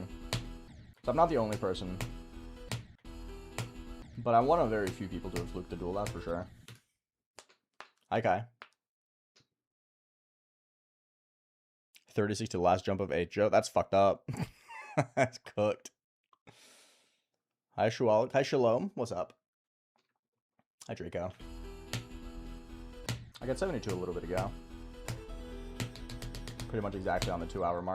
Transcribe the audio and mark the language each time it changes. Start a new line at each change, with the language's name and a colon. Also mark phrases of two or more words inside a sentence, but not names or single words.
English: So I'm not the only person. But I'm one of very few people to have fluked the duel, that's for sure. Hi, Kai. 36 to the last jump of Joe. That's fucked up. That's cooked. Hi, Shual. Hi, Shalom. What's up? Hi, Draco. I got 72 a little bit ago. Pretty much exactly on the 2-hour mark.